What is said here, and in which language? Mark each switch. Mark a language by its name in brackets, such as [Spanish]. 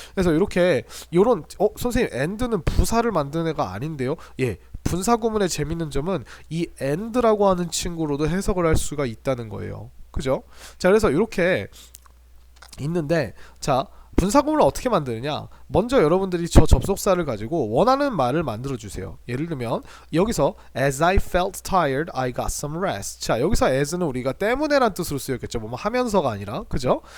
[Korean] 그래서 이렇게 요런 선생님 and는 부사를 만드는 애가 아닌데요. 예. 분사구문의 재밌는 점은 이 and라고 하는 친구로도 해석을 할 수가 있다는 거예요. 그죠? 자, 그래서 이렇게 있는데, 자, 분사구문을 어떻게 만드느냐? 먼저 여러분들이 저 접속사를 가지고 원하는 말을 만들어 주세요. 예를 들면 여기서 [English] as I felt tired, I got some rest. [Korean] 자, 여기서 as는 우리가 때문에란 뜻으로 쓰였겠죠. 뭐 하면서가 아니라, 그죠?